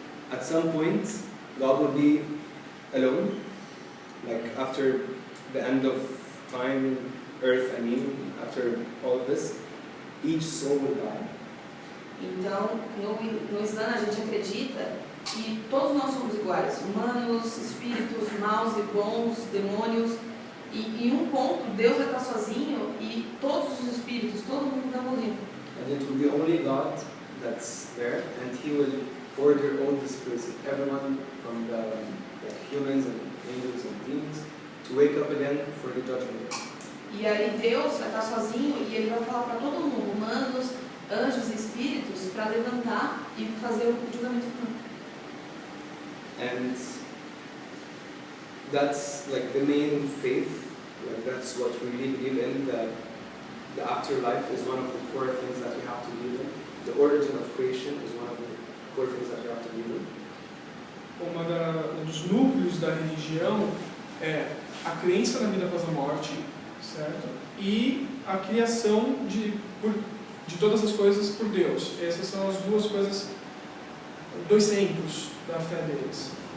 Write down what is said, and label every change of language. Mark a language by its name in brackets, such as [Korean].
[English] At some point, God will be alone, like after the end of time, earth, after all of this, each soul will die. [Portuguese] Então, no Islã a gente acredita que todos nós somos iguais, humanos, espíritos, maus e bons, demônios, e em um ponto Deus vai estar sozinho e todos os espíritos, todo mundo vai morrer. [English] And it will be only God that's there, and He will order all the spirits, everyone from the humans and angels and demons, to wake up again for the judgment. [Portuguese] E aí Deus vai estar sozinho e Ele vai falar para todo mundo, humanos, anjos e espíritos, para levantar e fazer o julgamento final. [English] And that's like the main faith, like that's what we really believe in, that the afterlife is one of the core things that we have to believe in. The origin of creation is one of the core things that we have to believe in. [Portuguese] Um dos núcleos da religião é a crença na vida após a morte, certo? E a criação de todas as coisas por Deus. Essas são as duas coisas, dois centros da fé deles.